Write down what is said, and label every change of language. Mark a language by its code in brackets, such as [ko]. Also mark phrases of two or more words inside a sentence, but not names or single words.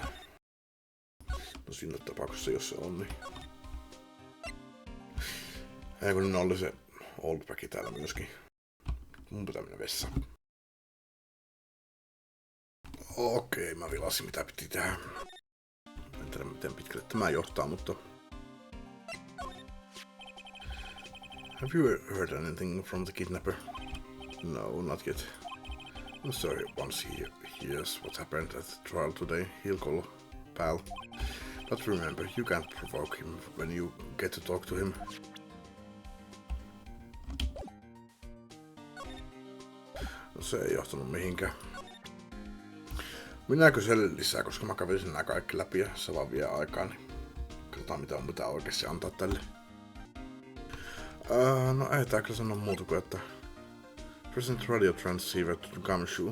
[fi] No siinä tapauksessa, jos se on, niin... Ei kun oli se Oldback täällä myöskin. Mun pitää mennä vessaan. Okei, mä vilasin mitä piti tehdä. En tiedä miten pitkälle tämä johtaa, mutta... [en] Have you heard anything from the kidnapper? No, not yet. I'm sorry, once he hears what happened at the trial today, he'll call pal. But remember, you can't provoke him when you get to talk to him. [fi] No, se ei johtanut mihinkään. Minä kyselen lisää, koska mä kävisin nää kaikki läpi ja se vaan vie aikaa, niin katsotaan mitä on mitään oikeasti antaa tälle. No ei tää kyllä sano muuta kuin, että [en] present radio transceiver to Gumshoe.